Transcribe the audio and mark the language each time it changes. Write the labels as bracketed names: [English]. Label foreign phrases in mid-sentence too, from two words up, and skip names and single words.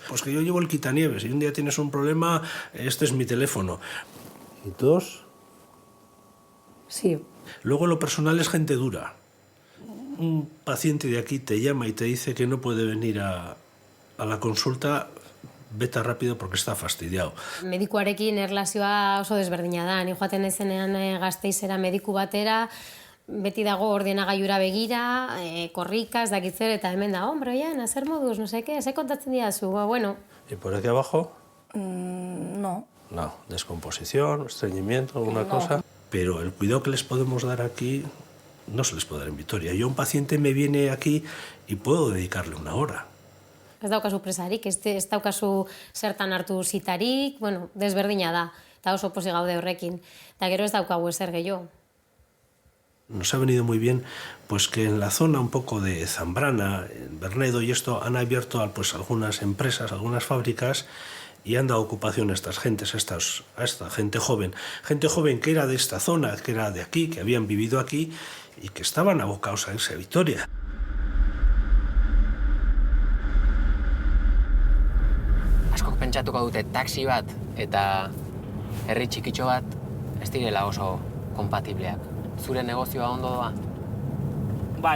[Spanish] Pues que yo llevo el quitanieves, si un día tienes un problema, este es mi teléfono. ¿Y todos? Sí. Luego lo personal es gente dura. Un paciente de aquí te llama y te dice que no puede venir a la consulta, vete rápido porque está fastidiado. [Basque] Medikuarekin erlazioa oso desberdina da. Ni joaten ezenean Gasteizera mediku batera, beti dago ordenagailura begira, korrika, ez dakit zer, eta hemen da, hombre, oian, zer moduz, [Spanish] no sé qué, [Basque] ze kontatzen didazu, bueno. [Spanish] ¿Y por aquí abajo? No. No, descomposición, estreñimiento, alguna cosa. Pero el cuidado que les podemos dar aquí no se les puede dar en Vitoria. Yo, un paciente me viene aquí y puedo dedicarle 1 hora. [Basque] Ez daukazu presarik, ez daukazu zertan hartu zitarik, bueno, desberdina da, eta oso posi gaude horrekin. Eta gero ez daukagu ezer gehiago. [Spanish] Nos ha venido muy bien pues que en la zona un poco de Zambrana, en Bernedo y esto, han abierto pues algunas empresas, algunas fábricas y han dado ocupación a estas gentes, a esta gente joven que era de esta zona, que era de aquí, que habían vivido aquí y que estaban abocados a irse a Vitoria. [Basque] Askok pentsatuko dute taxi bat eta herri txikitxo bat ez direla oso kompatibleak. Zure negozioa ondo doa? Bai.